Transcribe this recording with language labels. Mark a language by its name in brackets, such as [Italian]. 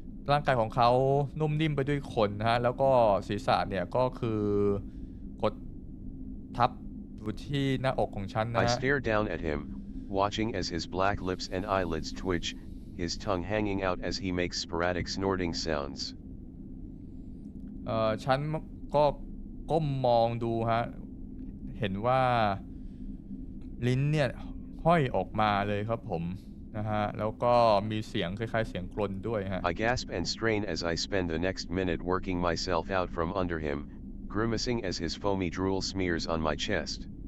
[Thai] ร่างกายของเขานุ่มนิ่มไปด้วยขนนะฮะแล้วก็ศีรษะเนี่ยก็คือกดทับอยู่ที่หน้าอกของฉันนะ [English] I [Thai] ฮะ [English] stare down at him, watching as his black lips and eyelids twitch, his tongue hanging out as he makes sporadic snorting sounds. [Thai] ฉันก็ก้มมองดูฮะเห็นว่าลิ้นเนี่ยห้อยออกมาเลยครับผมนะฮะแล้วก็มีเสียงคล้ายๆเสียงกรนด้วยฮะ [English] I gasp and strain as I spend the next minute working myself out from under him, grimacing as his foamy drool smears on my chest.